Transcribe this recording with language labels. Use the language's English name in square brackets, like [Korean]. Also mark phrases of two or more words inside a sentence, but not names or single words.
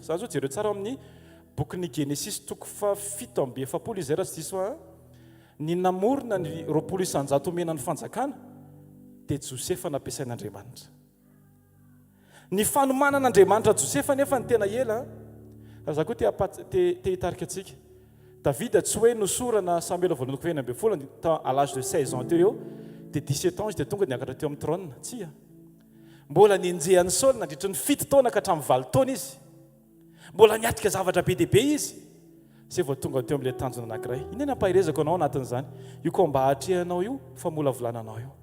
[Malagasy] Zany zao jereo tsara amin'ny bokin'ny Genesis toko 7:7 izay raha tsy diso ny namorona ny 20 isanjato omena ny fanjakana dia Josefa nampiasain'Andriamanitra. Ny fanomanan'Andriamanitra Josefa nefa ny tena ela. Raha koa te hitarika antsika. Davida tsy hoe nosorana Samuel voalohany 20 [French] à l'âge de 16 ans [Malagasy] teo eo dia 17 ans izy dia tonga niakatra teo amin'ny trône. Tsia. Mbola nienjehan'ny Saul nandritra ny 7 taona ka hatramin'ny 20 taona izy. Mbola niatrika zavatra be dia be izy. Zay vao tonga teo amin'ilay tanjona anankiray. Inona ampahirezako anao anatin'izany? Io koa mba hatrehanao io fa mola volananao io.